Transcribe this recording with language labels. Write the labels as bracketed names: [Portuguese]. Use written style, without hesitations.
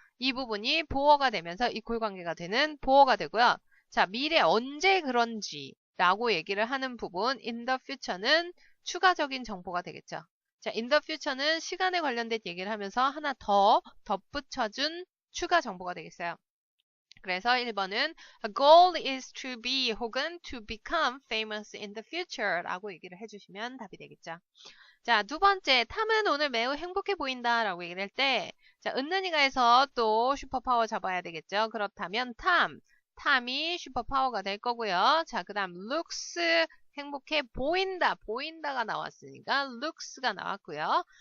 [Korean] 이 부분이 보어가 되면서 이퀄 관계가 되는 보어가 되고요. 자, 미래 언제 그런지 라고 얘기를 하는 부분 [English] in the future [Korean] 는 추가적인 정보가 되겠죠. 자, [English] in the future [Korean] 는 시간에 관련된 얘기를 하면서 하나 더 덧붙여준 추가 정보가 되겠어요. 그래서 1번은 [English] A goal is to be [Korean] 혹은 [English] to become famous in the future [Korean] 라고 얘기를 해주시면 답이 되겠죠. 자, 두 번째, 탐은 오늘 매우 행복해 보인다 라고 얘기를 할 때, 자, 은는이가에서 또 슈퍼파워 잡아야 되겠죠. 그렇다면 탐이 슈퍼파워가 될 거고요. 자, 그 다음 looks 행복해 보인다가 나왔으니까 looks가 나왔고요.